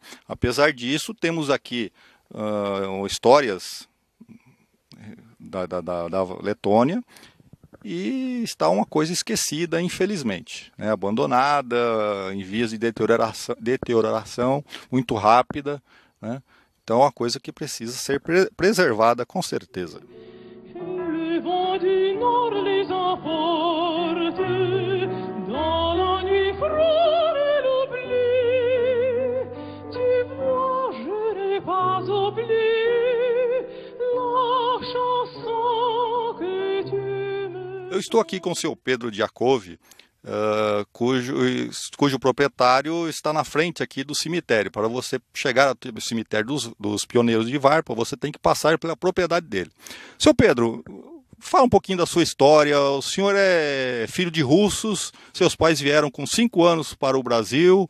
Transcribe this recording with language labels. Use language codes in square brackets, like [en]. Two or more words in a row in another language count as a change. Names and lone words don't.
[pt] Apesar disso, temos aqui histórias da Letônia, e está uma coisa esquecida, infelizmente, né? Abandonada, em vias de deterioração muito rápida, né? Então é uma coisa que precisa ser preservada com certeza. [fr] Le vent du nord les emporte dans la nuit froide et l'oubli. Tu vois, je n'ai pas oublié la chanson que tu me... [pt] Eu estou aqui com o seu Pedro Giacove, cujo proprietário está na frente aqui do cemitério. Para você chegar ao cemitério dos pioneiros de Varpa, você tem que passar pela propriedade dele. Seu Pedro, fala um pouquinho da sua história. O senhor é filho de russos, seus pais vieram com 5 anos para o Brasil.